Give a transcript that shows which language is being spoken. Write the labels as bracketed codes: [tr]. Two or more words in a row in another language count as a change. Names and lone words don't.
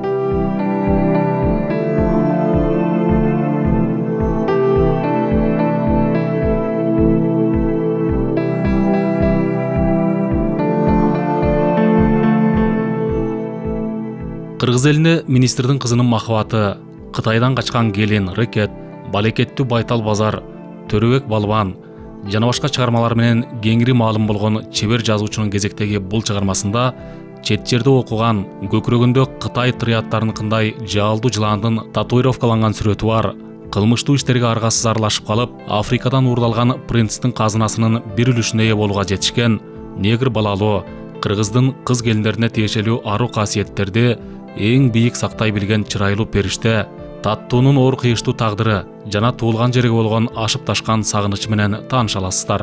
[ky] Қырғыз еліне министрдің қызының махаббаты, Қытайдан қачқан Гелен Рекет, Балекетті Байтал Базар, Төребек Балбан, жана башка чыгармалар менен кеңири маалым болгон чебер жазуучунун кезектеги бул чыгармасында чет жерде окуган көкүрөгүндө Кытай триаттарынын кандай жаалдуу жыландын татуировкаланган сүрөтү бар, кылмыштуу иштерге аргасыз аралашып калып, Африкадан уурдалган принцтин казынасынын бир үлүшүнө ээ болууга жетишкен негр балалуу кыргыздын кыз келиндерине тиешелүү аруу касиеттерди эң бийик сактай билген чырайлуу периште, таттуунун оор кыйыштуу тагдыры жана туулган жерге болгон ашып ташкан сагынычы менен тааныша аласыздар.